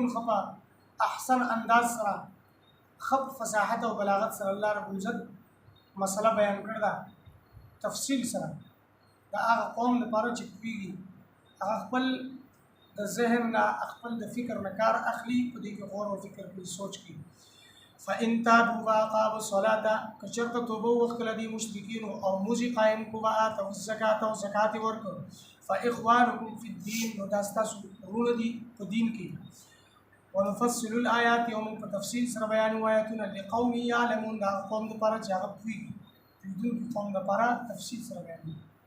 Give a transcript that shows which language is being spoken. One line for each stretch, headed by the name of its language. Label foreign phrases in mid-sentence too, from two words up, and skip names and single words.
Pashto: ښه احسن انداز سره ښه فصاحت او بلاغت سره الله
Arabic: رب العزت
Pashto: مسله بیان کړې ده تفصیل سره دا هغه قوم لپاره چې پوهېږي هغه خپل د ذهن نه خپل د فکر نه کار اخلي په دې کې غور او فکر کوي سوچ کوي
Arabic: فإن تابوا وأقاموا الصلاة
Pashto: کچرته توبه وکړه دي مشرکین او موزي قائم کو
Arabic: وآتوا الزکات
Pashto: او زکات ورکړه
Arabic: فإخوانكم في الدين
Pashto: نو دا ستاسو ورونه دي په دین کې
Arabic: ونفصل الآيات يوم
Pashto: په تفصیل سره بیان آیاتونه
Arabic: لقوم يعلمون
Pashto: دا قوم د لپاره چې هغه پوهېږي د قوم لپاره تفصیل سره بیان